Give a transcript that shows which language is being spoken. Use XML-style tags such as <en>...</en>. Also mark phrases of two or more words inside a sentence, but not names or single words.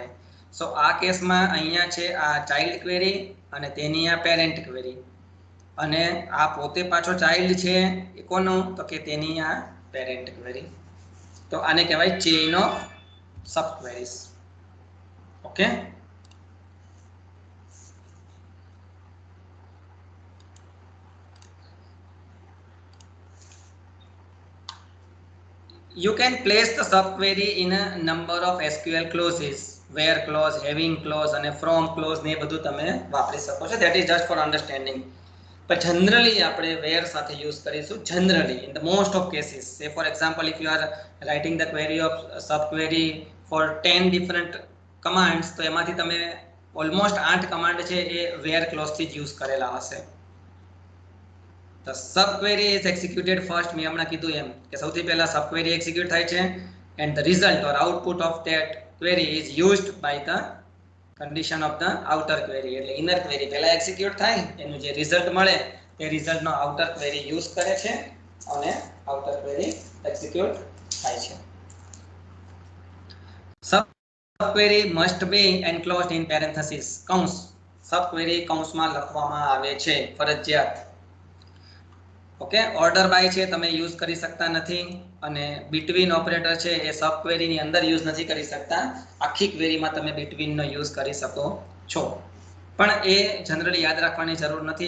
<gu>સો આ કેસમાં અહીંયા છે આ</gu> <en>child query</en> <gu>અને તેની આ</gu> <en>parent query,</en> <gu>અને આ પોતે પાછો ચાઇલ્ડ છે એ કોનું, તો કે તેની આ</gu> <en>parent query.</en> <gu>તો આને કહેવાય</gu> <en>chain of sub queries.</en> <gu>ઓકે,</gu> <en>you can place the subquery in a number of SQL clauses, where clause, having clause અને from clause</en> <gu>ને બધું તમે વાપરી શકો છો.</gu> <en>that is just for understanding. but generally</en> <gu>આપણે where સાથે યુઝ કરીશું.</gu> <en>generally in the most of cases, say for example if you are writing the query of subquery for 10 different કમાન્ડ્સ,</en> <gu>તો એમાંથી તમે ઓલમોસ્ટ 8 કમાન્ડ છે એ વેર ક્લોઝ થી જ યુઝ કરેલા હશે.</gu> <en>The subquery is executed first.</en> <gu>મેં હમણાં કીધું એમ કે સૌથી પહેલા subquery એક્ઝિક્યુટ થાય છે</gu> <en>and the result or output of that query is used by the condition of the outer query.</en> <gu>એટલે</gu> <en>inner query</en> <gu>પહેલા એક્ઝિક્યુટ થાય, એનું જે રિઝલ્ટ મળે તે રિઝલ્ટનો</gu> <en>outer query</en> <gu>યુઝ કરે છે અને</gu> <en>outer query</en> <gu>એક્ઝિક્યુટ થાય છે.</gu> <en>Subquery must be enclosed in parentheses,</en> <gu>કૌંસ. subquery કૌંસમાં લખવામાં આવે છે ફરજિયાત. ઓકે,</gu> <en>order by</en> <gu>છે તમે યુઝ કરી શકતા નથી, અને</gu> <en>between operator</en> <gu>છે એ સબ ક્વેરીની અંદર યુઝ નથી કરી શકતા. આખી ક્વેરીમાં તમે બિટવીનનો યુઝ કરી શકો છો, પણ એ જનરલી યાદ રાખવાની જરૂર નથી.</gu>